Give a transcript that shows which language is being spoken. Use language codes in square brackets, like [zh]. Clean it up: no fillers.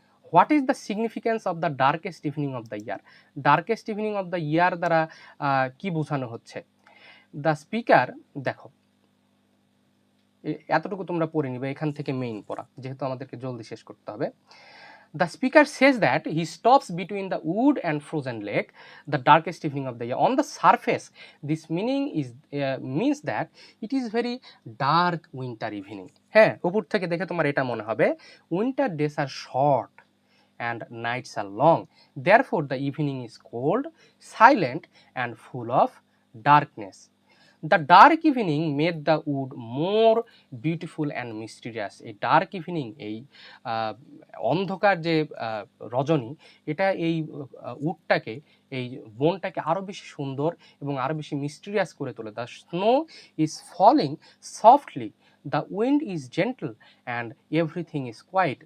[en] What is the significance of the darkest evening of the year? Darkest evening of the year [bn] দ্বারা কি বোঝানো হচ্ছে? The speaker, দেখো এতটুকু তোমরা পড়ে নিবে, এখান থেকে মেইন পড়া, যেহেতু আমাদেরকে জলদি শেষ করতে হবে। [en] The speaker says that he stops between the wood and frozen lake, the darkest evening of the year. On the surface, this meaning means that it is very dark winter evening. [bn] হ্যাঁ, উপর থেকে দেখে তোমার এটা মনে হবে, [en] winter days are short and nights are long. Therefore, the evening is cold, silent, and full of darkness. The dark evening made the wood more beautiful and mysterious. [bn] এই dark evening, এই অন্ধকার যে রজনী, এটা এই উডটাকে, এই বনটাকে আরো বেশি সুন্দর এবং আরো বেশি মিস্টিরিয়াস করে তোলে। [en] The snow is falling softly The wind is gentle and everything is quiet.